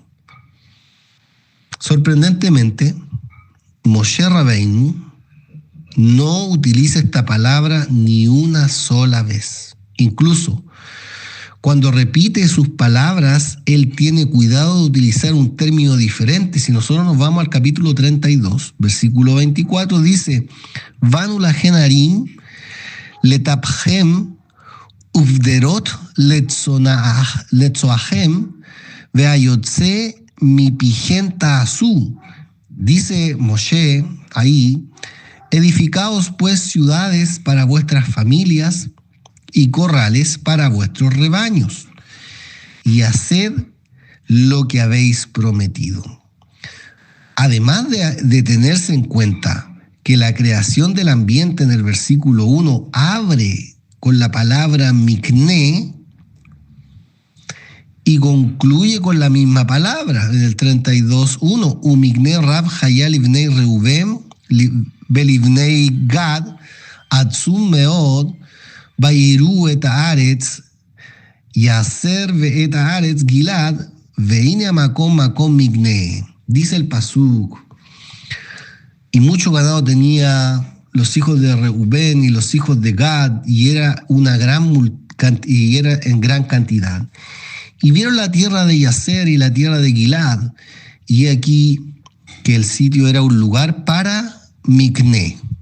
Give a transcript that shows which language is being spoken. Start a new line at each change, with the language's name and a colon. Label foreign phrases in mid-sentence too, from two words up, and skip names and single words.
Spanish: Sorprendentemente, Moshe Rabbeinu no utiliza esta palabra ni una sola vez. Incluso Cuando repite sus palabras, él tiene cuidado de utilizar un término diferente. Si nosotros nos vamos al capítulo 32, versículo 24, dice,
Hebrew: בנו לכם ערים לטפכם וגדרת לצנאכם והיצא מפיכם תעשו.
Spanish: Dice Moshe ahí, edificaos pues ciudades para vuestras familias y corrales para vuestros rebaños, y haced lo que habéis prometido. Además de tenerse en cuenta que la creación del ambiente en el versículo 1 abre con la palabra mikne y concluye con la misma palabra en el 32:1,
Hebrew: ומקנה רב היה לבני ראובן ולבני גד עצום מאד ויראו את ארץ יעזר ואת ארץ גלעד והנה מקום מקנה.
Spanish: Dice el pasuk. Y mucho ganado tenía los hijos de Reubén y los hijos de Gad, y era en gran cantidad. Y vieron la tierra de Yaser y la tierra de Gilad, y aquí que el sitio era un lugar para Migné.